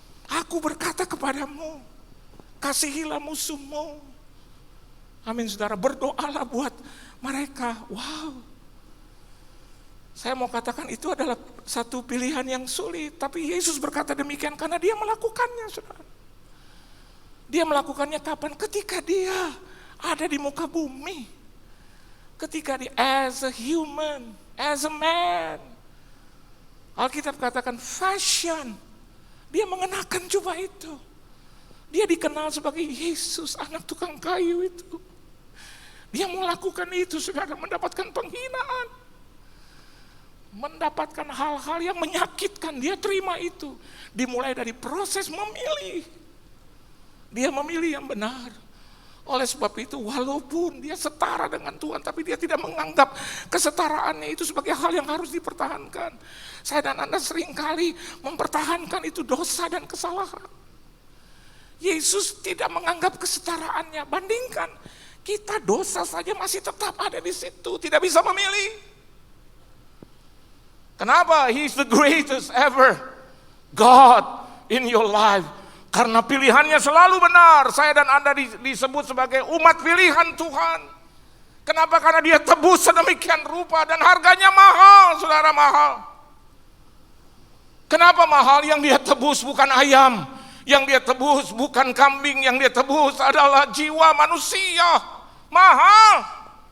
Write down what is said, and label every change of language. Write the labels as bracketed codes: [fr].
[id] Aku berkata kepadamu, kasihilah musuhmu. Amin, saudara. Berdoalah buat mereka. Wow. Saya mau katakan itu adalah satu pilihan yang sulit. Tapi Yesus berkata demikian karena dia melakukannya, saudara. Dia melakukannya kapan? Ketika dia ada di muka bumi. Ketika dia [en] as a human, as a man. [id] Alkitab katakan fashion. Dia mengenakan jubah itu. Dia dikenal sebagai Yesus, anak tukang kayu itu. Dia melakukan itu, saudara, mendapatkan penghinaan. Mendapatkan hal-hal yang menyakitkan, dia terima itu. Dimulai dari proses memilih. Dia memilih yang benar. Oleh sebab itu, walaupun dia setara dengan Tuhan, tapi dia tidak menganggap kesetaraannya itu sebagai hal yang harus dipertahankan. Saya dan Anda seringkali mempertahankan itu dosa dan kesalahan. Yesus tidak menganggap kesetaraannya. Bandingkan, kita dosa saja masih tetap ada di situ, tidak bisa memilih. Kenapa? [en] He's the greatest ever God in your life. [id] Karena pilihannya selalu benar. Saya dan Anda disebut sebagai umat pilihan Tuhan. Kenapa? Karena dia tebus sedemikian rupa dan harganya mahal, saudara, mahal. Kenapa mahal? Yang dia tebus bukan ayam, yang dia tebus bukan kambing, yang dia tebus adalah jiwa manusia. Mahal.